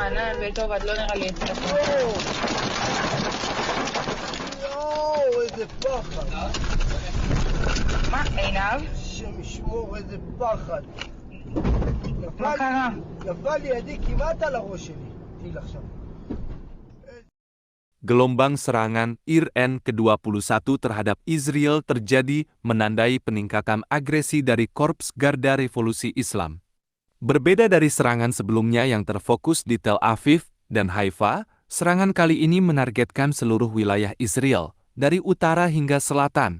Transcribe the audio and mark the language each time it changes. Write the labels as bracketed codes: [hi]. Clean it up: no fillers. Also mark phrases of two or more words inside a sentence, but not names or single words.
[he] ביתו ועד לא נראה לי יצטרך. יואו, איזה פחד. מה, עינב? השם ישמור, איזה פחד. מה קרה? נפל לידי כמעט על הראש שלי. טיל עכשיו. [id] Gelombang serangan Iran ke-21 terhadap Israel terjadi menandai peningkatan agresi dari Korps Garda Revolusi Islam. Berbeda dari serangan sebelumnya yang terfokus di Tel Aviv dan Haifa, serangan kali ini menargetkan seluruh wilayah Israel, dari utara hingga selatan.